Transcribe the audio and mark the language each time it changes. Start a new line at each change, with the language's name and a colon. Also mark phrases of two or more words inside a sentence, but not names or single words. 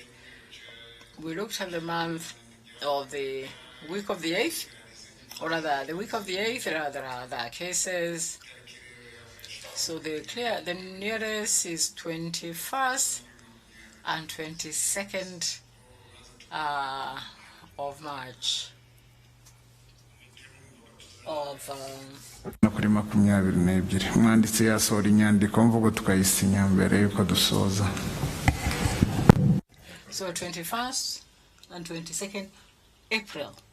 English: We looked at the month of the week of the 8th, or rather the week of the 8th, there are other cases. So the nearest is 21st and 22nd of March.
Kinyarwanda: Kuri 22 umwanditsi yasohora inyandiko mvugo tukayisinya mbere yuko dusoza.
English: So 21st and 22nd April.